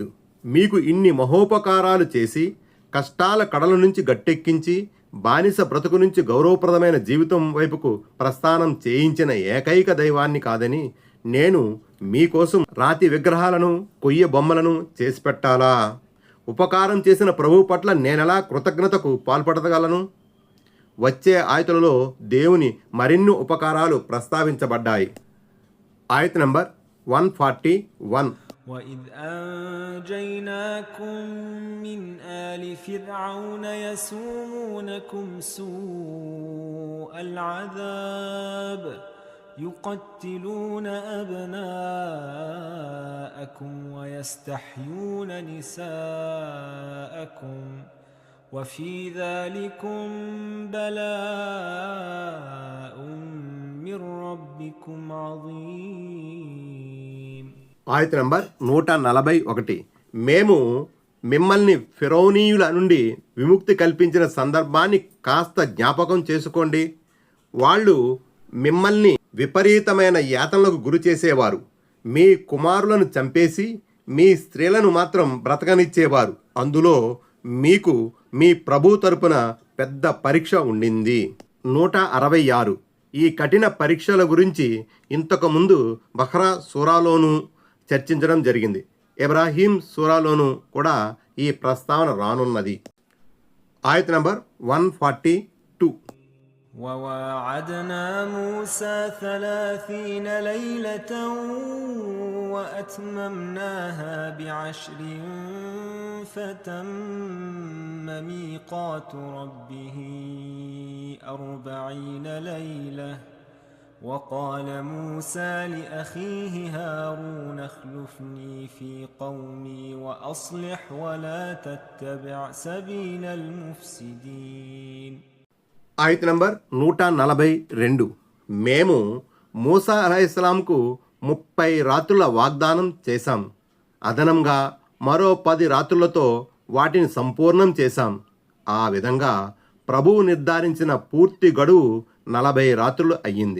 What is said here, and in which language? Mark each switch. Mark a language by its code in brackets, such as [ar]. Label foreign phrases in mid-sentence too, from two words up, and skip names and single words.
[te] మీకు ఇన్ని మహోపకారాలు చేసి కష్టాల కడల నుంచి గట్టెక్కించి బానిస బ్రతుకు నుంచి గౌరవప్రదమైన జీవితం వైపుకు ప్రస్థానం చేయించిన ఏకైక దైవాన్ని కాదని నేను మీకోసం రాతి విగ్రహాలను, కొయ్య బొమ్మలను చేసి పెట్టాలా? ఉపకారం చేసిన ప్రభువు పట్ల నేనెలా కృతజ్ఞతకు పాల్పడగలను? వచ్చే ఆయతులలో దేవుని మరిన్ని ఉపకారాలు ప్రస్తావించబడ్డాయి. ఆయత్ నంబర్ 141. [ar] وإذ أنجيناكم من آل فرعون يسومونكم سوء العذاب يقتلون أبناءكم ويستحيون نساءكم وفي ذلكم بلاء من ربكم عظيم. [te] ఆయత నంబర్ 141. మేము మిమ్మల్ని ఫిరౌనీయుల నుండి విముక్తి కల్పించిన సందర్భాన్ని కాస్త జ్ఞాపకం చేసుకోండి. వాళ్ళు మిమ్మల్ని విపరీతమైన యాతనలకు గురి చేసేవారు. మీ కుమారులను చంపేసి మీ స్త్రీలను మాత్రం బ్రతకనిచ్చేవారు. అందులో మీకు మీ ప్రభు తరపున పెద్ద పరీక్ష ఉండింది. 166. ఈ కఠిన పరీక్షల గురించి ఇంతకుముందు బహ్రా సూరాలోనూ చర్చించడం జరిగింది. ఇబ్రాహీం సూరాలోనూ కూడా ఈ ప్రస్తావన రానున్నది. ఆయత నంబర్ 142. [ar] وواعدنا موسى 30 ليلة وأتممناها ب10 فتم ميقات ربه 40 ليلة. وقال موسى لأخيه هارون اخلفني في قومي وأصلح ولا تتبع سبيل المفسدين. [te] ఆయత నంబర్ 142. మేము మూసా [ar] عليه السلام [te] 30 రాత్రుల వాగ్దానం చేశాం. అదనంగా మరో 10 రాత్రులతో వాటిని సంపూర్ణం చేశాం. ఆ విధంగా ప్రభువు నిర్ధారించిన పూర్తి గడువు 40 రాత్రులు అయ్యింది.